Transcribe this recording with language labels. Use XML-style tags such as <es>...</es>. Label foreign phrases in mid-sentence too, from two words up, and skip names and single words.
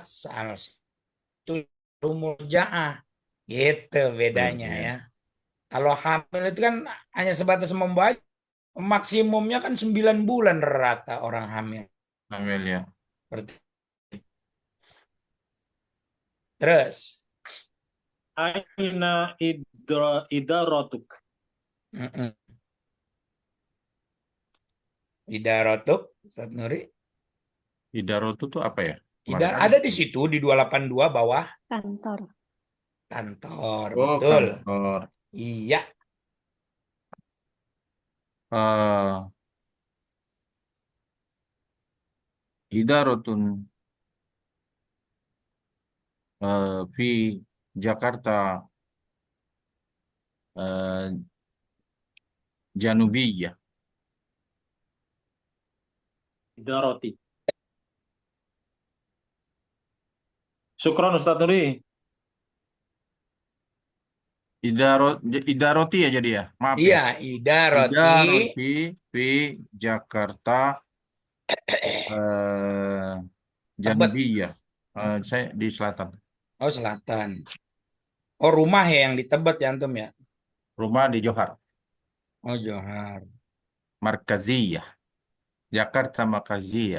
<id>Itu mujaah. Gitu bedanya iya, ya. Kalau hamil itu kan hanya sebatas membawa. Maksimumnya kan 9 bulan rata orang hamil. hamil ya. Seperti- Terus.</id> <ar>أين إدارتك. Mm-mm. Idarotuk,</ar> <id>Ustaz Nuri. Idarotu tuh apa ya?</id> <ar>Idar</ar> <id>Kemarin ada di situ di 282 bawah Kantor. kantor, Oh, betul. kantor. Iya,</id> <ar>Eh, إدارة في جاكرتا جنوبية. Idaroti. Syukron Ustaz Nuri. إدارة إدارتي</ar> <id>ya jadi ya. Maaf ya. iya,</id> <ar>Idaroti. إدارتي في جاكرتا eh, Tebet.</ar> <id>Janubiyah. Saya di selatan. Oh, selatan. Oh, rumah ya yang di Tebet ya antum ya. Rumah di Johar. Oh, Johar.</id> <ar>Markaziyah. Jakarta Markaziyah.</ar>